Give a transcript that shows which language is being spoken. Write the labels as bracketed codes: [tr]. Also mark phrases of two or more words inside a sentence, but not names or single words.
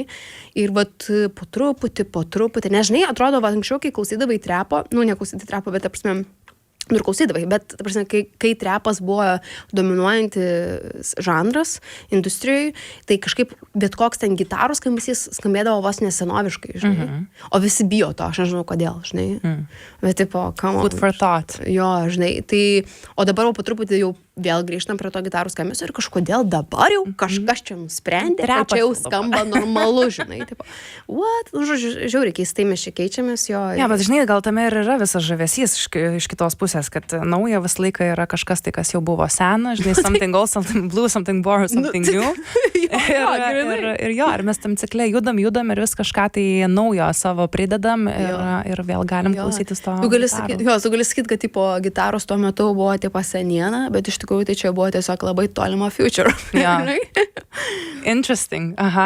[lt] Ir po truputį, nežinai, atrodo, anksčiau, kai klausydavai trepo, neklausydavai trepo, bet, ir klausydavai, bet, ta prasme, kai trepas buvo dominuojantis žanras industrijai, tai kažkaip bet koks ten gitarų skambesys skambėdavo vos nesenoviškai, žinai. O visi bijo to, aš nežinau kodėl, žinai. Bet tipo, [en] come on. Food for thought. [lt] Jo, žinai, tai, o dabar po truputį jau vėl grįžtam prie to gitarų skambesio ir kažkodėl dabar jau kažkas čia nusprendė, kad čia jau skamba normalu, žinai. Tipo, what? Nu, žodžiu, žiauriai keistai mes čia keičiamės, jo. Ja, bet žinai, gal tame ir yra visas žavesys iš kitos pusės, kad nauja visą laiką yra kažkas tai, kas jau buvo sena, žinai, [en] something old, something blue, something borrowed, something new. [lt] Ir mes tam cikle judam ir vis kažką tai naujo savo pridedam ir vėl galim klausytis to. Tu gali sakyti, kad tipo gitaros tuo metu buvo tipo seniena, bet iš tikrųjų tai čia buvo tiesiog labai tolimo future. Ja. Interesting. Aha.